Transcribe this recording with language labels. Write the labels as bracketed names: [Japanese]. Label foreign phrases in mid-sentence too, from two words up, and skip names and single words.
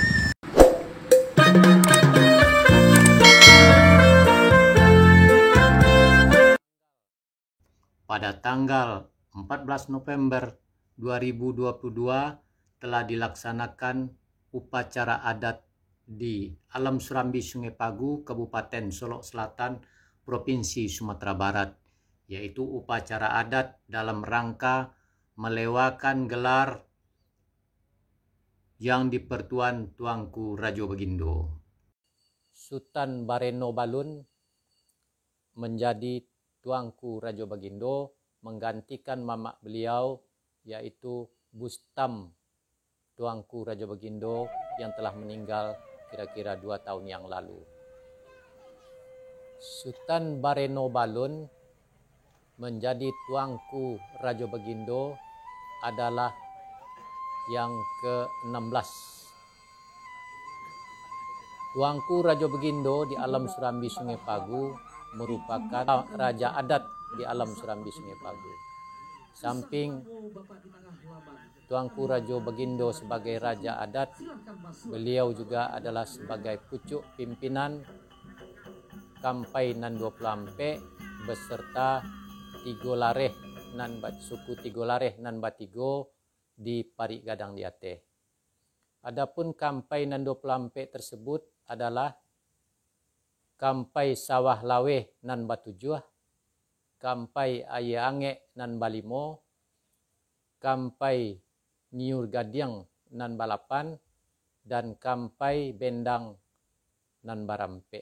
[Indonesian] Pada tanggal 14 November 2022 telah dilaksanakan upacara adat di Alam Surambi Sungai Pagu, Kabupaten Solok Selatan, Provinsi Sumatera Barat, yaitu upacara adat dalam rangka melewakan gelar yang dipertuan Tuanku Rajo Bagindo. Sultan Bareno Balun menjadi Tuanku Rajo Bagindo, menggantikan mamak beliau yaitu Bustam Tuanku Rajo Bagindo yang telah meninggal kira-kira 2 tahun yang lalu. Sultan Bareno Balun menjadi Tuanku Rajo Bagindo adalah yang ke-16. Tuanku Rajo Bagindo di Alam Surambi Sungai Pagu merupakan raja adat di Alam Surambi Sungai Pagu. Samping Tuanku Rajo Bagindo sebagai raja adat, beliau juga adalah sebagai pucuk pimpinan Kampai nan 20 beserta Tigolareh nan suku Tigolareh nan Batigo di Parik Gadang di Aceh. Adapun Kampai nan 20 tersebut adalah Kampai Sawah Laweh nan Batujuh, Kampai Aye Ange nan Balimo, Kampai Niur Gadiang nan Balapan, dan Kampai Bendang nan Barampe.